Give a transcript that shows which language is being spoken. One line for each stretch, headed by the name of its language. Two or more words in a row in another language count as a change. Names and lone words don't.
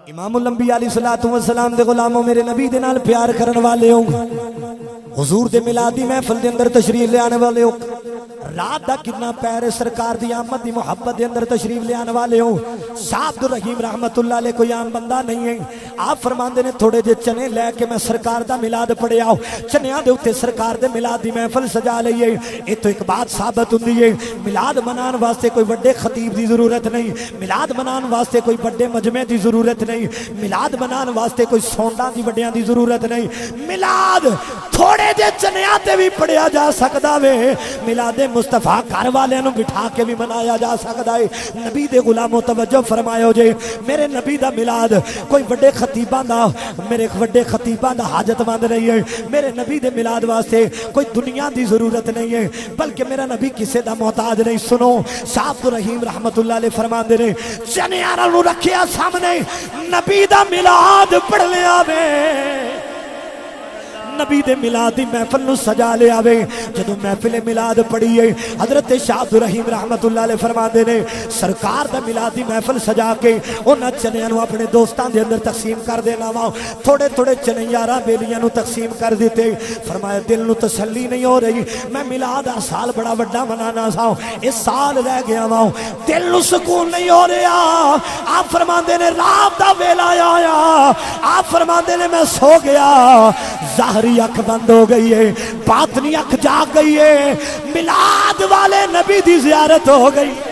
Punjabi: امام الانبیاء علیہ الصلوۃ والسلام دے غلاموں, میرے نبی دے نال پیار کرن والے ہو, حضور دے میلادی محفل دے اندر تشریف لے آنے والے ہو, رات دا کتنا پیر سرکار دی آمد دی محبت دے اندر تشریف لے آنے والے ہو. شاہ عبد الرحیم رحمت اللہ علیہ کوئی عام بندہ نہیں ہے. آپ فرماندے نے تھوڑے جے چنے لے کے میں سرکار دا میلاد پڑھیا ہو, چنیاں دے اوتے سرکار دے میلاد دی محفل سجا لئیے. اے تو ایک بات ثابت ہوندی ہے, میلاد منان واسطے کوئی بڑے خطیب دی ضرورت نہیں, میلاد منان واسطے کوئی بڑے مجمع دی ضرورت نہیں, میلاد منان واسطے کوئی سونڈاں دی بڑیاں دی ضرورت نہیں. میلاد تھوڑے جے چنیاں تے بھی پڑھیا جا سکدا وے, میلاد مصطفیٰ گھر والے نو بٹھا کے بھی منایا جا سکتا ہے. نبی دے غلاموں توجہ فرمایا جے, میرے نبی دا میلاد کوئی بڑے خطیباں دا, میرے بڑے خطیباں دا حاجت مند نہیں ہے. میرے نبی دے میلاد واسطے کوئی دنیا دی ضرورت نہیں ہے, بلکہ میرا نبی کسے دا محتاج نہیں. سنو شاہ عبد الرحیم رحمت اللہ علیہ فرماندے نے, چنیاں نو رکھیا سامنے, نبی دا میلاد پڑھ لیا وے, نبی دے میلادی محفل نو سجا لے آوے. جدو محفل میلاد پڑھیے حضرت شاہ عبد الرحیم رحمت اللہ علیہ فرماندے نے, سرکار دا میلادی محفل سجا کے انہاں چنیاں نو اپنے دوستاں دے اندر تقسیم کر دینا وا. تھوڑے تھوڑے چنے یاراں بیلیاں نو تقسیم کر دیتے. فرمایا دل نو تسلی نہیں ہو رہی, میں میلاد ہر سال بڑا بڑا منانا سا, اس سال رہ گیا وا, دل نو سکون نہیں ہو رہا. آپ فرماندے نے رات دا ویلا آیا, آپ فرماندے نے میں سو گیا, ظاہری اکھ بند ہو گئی ہے, باطنی اکھ جاگ گئی ہے, میلاد والے نبی دی زیارت ہو گئی.